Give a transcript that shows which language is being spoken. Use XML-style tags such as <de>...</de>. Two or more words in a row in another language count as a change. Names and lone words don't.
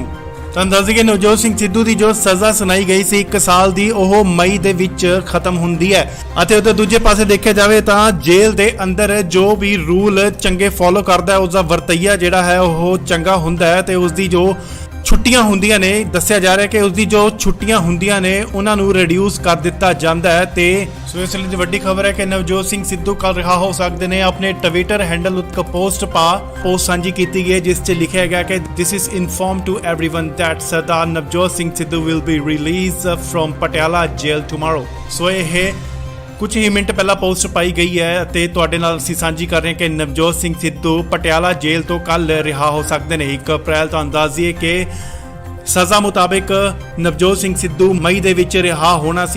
<pa>ਤੁਹਾਨੂੰ ਦੱਸ ਦਈਏ ਨਵਜੋਤ ਸਿੰਘ ਸਿੱਧੂ ਦੀ ਜੋ ਸਜ਼ਾ ਸੁਣਾਈ ਗਈ ਸੀ 1 ਸਾਲ ਦੀ, ਉਹ ਮਈ ਦੇ ਵਿੱਚ ਖਤਮ ਹੁੰਦੀ ਹੈ ਅਤੇ ਉਹਦੇ ਦੂਜੇ ਪਾਸੇ ਦੇਖਿਆ ਜਾਵੇ ਤਾਂ ਜੇਲ੍ਹ ਦੇ ਅੰਦਰ ਜੋ ਵੀ ਰੂਲ ਚੰਗੇ ਫੋਲੋ ਕਰਦਾ ਹੈ, ਉਸਦਾ ਵਰਤਈਆ ਜਿਹੜਾ ਹੈ ਉਹ ਚੰਗਾ ਹੁੰਦਾ ਹੈ ਤੇ ਉਸਦੀ ਜੋ ਛੁੱਟੀਆਂ ਹੁੰਦੀਆਂ ਨੇ, ਦੱਸਿਆ ਜਾ ਰਿਹਾ ਕਿ ਉਸਦੀ ਜੋ ਛੁੱਟੀਆਂ ਹੁੰਦੀਆਂ ਨੇ ਉਹਨਾਂ ਨੂੰ ਰਿਡਿਊਸ ਕਰ ਦਿੱਤਾ ਜਾਂਦਾ ਹੈ। ਤੇ ਸੋ ਇਸ ਲਈ ਵੱਡੀ ਖਬਰ ਹੈ ਕਿ ਨਵਜੋਤ ਸਿੰਘ ਸਿੱਧੂ ਕੱਲ ਰਿਹਾ ਹੋ ਸਕਦੇ ਨੇ। ਆਪਣੇ ਟਵਿੱਟਰ ਹੈਂਡਲ ਉੱਤੇ ਪੋਸਟ ਸਾਂਝੀ ਕੀਤੀ ਗਈ ਹੈ ਜਿਸ 'ਚ ਲਿਖਿਆ ਗਿਆ ਕਿ</pa> <en>this is informed to everyone that</en> <pa>ਸਰਦਾਰ ਨਵਜੋਤ ਸਿੰਘ ਸਿੱਧੂ</pa> <en>will be released from</en> <pa>ਪਟਿਆਲਾ ਜੇਲ੍ਹ tomorrow। ਸੋ ਇਹ ਕੁਝ ਹੀ ਮਿੰਟ ਪਹਿਲਾਂ ਪੋਸਟ ਪਾਈ ਗਈ ਹੈ ਅਤੇ ਤੁਹਾਡੇ ਨਾਲ ਅਸੀਂ ਸਾਂਝੀ ਕਰ ਰਹੇ ਹਾਂ ਕਿ ਨਵਜੋਤ ਸਿੰਘ ਸਿੱਧੂ ਪਟਿਆਲਾ ਜੇਲ੍ਹ ਤੋਂ ਕੱਲ ਰਿਹਾ ਹੋ ਸਕਦੇ ਨੇ। 1 ਅਪ੍ਰੈਲ ਤੁਹਾਨੂੰ ਦੱਸ ਦਈਏ ਕਿ ਸਜ਼ਾ ਮੁਤਾਬਿਕ ਨਵਜੋਤ ਸਿੰਘ ਸਿੱਧੂ ਮਈ ਦੇ ਵਿੱਚ ਰਿਹਾ ਹੋਣਾ ਸੀ।</pa>